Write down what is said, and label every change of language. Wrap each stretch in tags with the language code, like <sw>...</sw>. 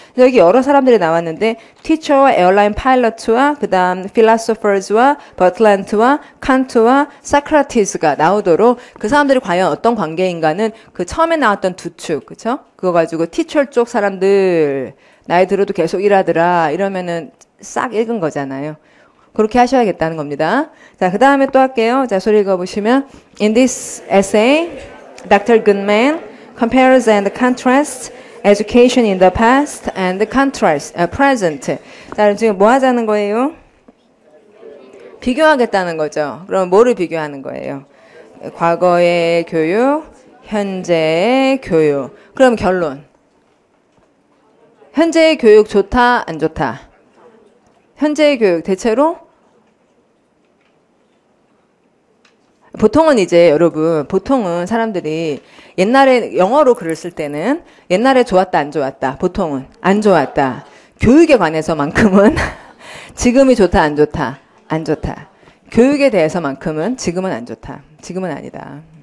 <ko>여기 여러 사람들이 나왔는데 티처와 에어라인 파일럿과 그다음 필로소퍼즈와 버틀란트와 칸트와 사크라티스가 나오도록 그 사람들이 과연 어떤 관계인가는 그 처음에 나왔던 두 축, 그렇죠? 그거 가지고 티처 쪽 사람들 나이 들어도 계속 일하더라 이러면은 싹 읽은 거잖아요. 그렇게 하셔야겠다는 겁니다. 자, 그 다음에 또 할게요. 자, 소리 읽어보시면</ko> <en>In this essay, Dr. Goodman compares and contrasts education in the past and present.</en> <ko>자, 지금 뭐 하자는 거예요? 비교하겠다는 거죠. 그럼 뭐를 비교하는 거예요? 과거의 교육, 현재의 교육. 그럼 결론. 현재의 교육 좋다, 안 좋다? 현재의 교육 대체로 보통은 이제 여러분 보통은 사람들이 옛날에 영어로 글을 쓸 때는 옛날에 좋았다 안 좋았다 보통은 안 좋았다 교육에 관해서만큼은 지금이 좋다 안 좋다 안 좋다 교육에 대해서만큼은 지금은 안 좋다 지금은 아니다.</ko>